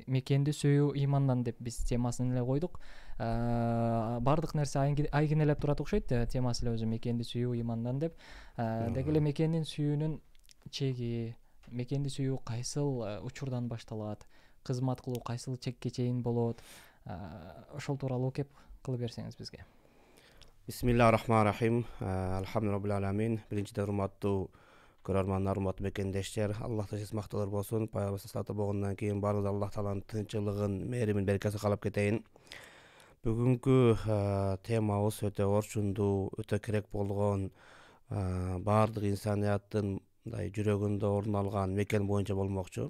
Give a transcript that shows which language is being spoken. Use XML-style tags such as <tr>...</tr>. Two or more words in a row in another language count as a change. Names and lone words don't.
<ky>Мекенди сүйүү ыймандан деп биз темасын эле койдук. Бардык нерсе айгинелеп турат окшойт, темасы эле өзү мекенди сүйүү ыймандан деп. Деги эле мекендин сүйүүнүн чеги, мекенди сүйүү кайсыл учурдан башталат, кызмат кылуу кайсыл чекке чейин болот, ошол тууралуу кеп кылып берсеңиз бизге.</ky> <ar>بسم الله الرحمن الرحيم. الحمد لله العالمين.</ar> <ky>Биринчиден урматтуу көрөрмандар, урматтуу мекендештер, Аллах тажы макталар болсун. Пайгамбар саллаллаху болгондон кийин баарыбыз Аллах тааланын тынччылыгын, мээримин, берекесин каалап кетейин. Бүгүнкү темабыз өтө орчундуу, өтө керек болгон, баардык инсанияттын мындай жүрөгүндө орун алган мекен боюнча болмокчу.</ky>